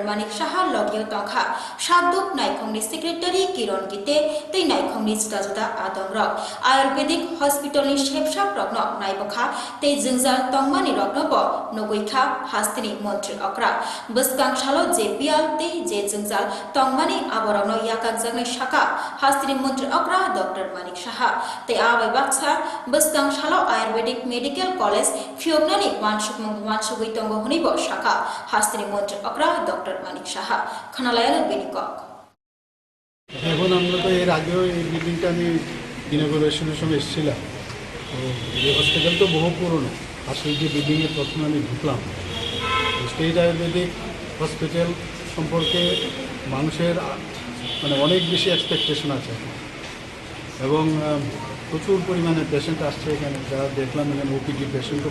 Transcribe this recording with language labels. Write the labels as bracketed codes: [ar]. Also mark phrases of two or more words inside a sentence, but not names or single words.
[trp] Manik Saha logio tongkha Saduk Naikhongni Secretary Kiron Gite tei Naikhongni juda adongrok Ayurvedic Hospital ni shepsha progno naibokha tei jingjal tongmani rokno bo nogoikha hastini Mantri Akra buskang shalo JPL tei je jingjal tongmani aborano yakak jangnai shaka hastini Mantri Akra Dr. Manik Saha tei abai baksa buskang shalo Ayurvedic Medical College Fiobnani wansugui tongo hunibo shaka hastini Mantri Akra Dr. Manik Saha khanalayana benikok [bn] এখন আমরা তো এর আগেও এই বিল্ডিংটা আমি ইনগুরেশনের সময় এসেছিলাম তো এই হসপিটাল তো বহু পুরনো আসলে যে বিল্ডিংয়ে প্রথমে আমি ঢুকলাম স্টেট আয়ুর্বেদিক হসপিটাল সম্পর্কে মানুষের মানে অনেক বেশি এক্সপেকটেশন আছে এবং প্রচুর পরিমাণে পেশেন্ট আসছে এখানে যারা দেখলাম এখানে [en] OPD patient